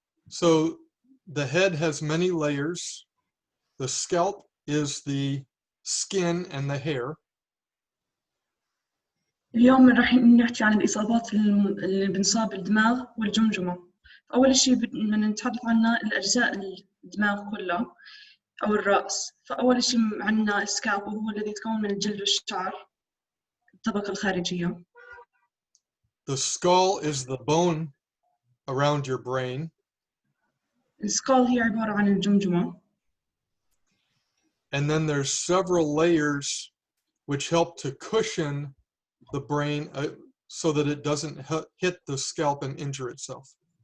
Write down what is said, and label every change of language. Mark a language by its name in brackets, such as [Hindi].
[English] So the head has many layers. The scalp is the skin and the hair. [Arabic] اليوم راح نحكي عن الإصابات اللي بنصاب الدماغ والجمجمة. أول شيء بدنا نتحدث عنها الأجزاء الدماغ كلها أو الرأس. فأول شيء عندنا السكالب وهو الذي يتكون من الجلد والشعر الطبقة الخارجية. [English] The skull is the bone around your brain. [Arabic] السكال هي عبارة عن الجمجمة. [English] And then there's several layers which help to cushion the brain so that it doesn't hit the scalp and injure itself.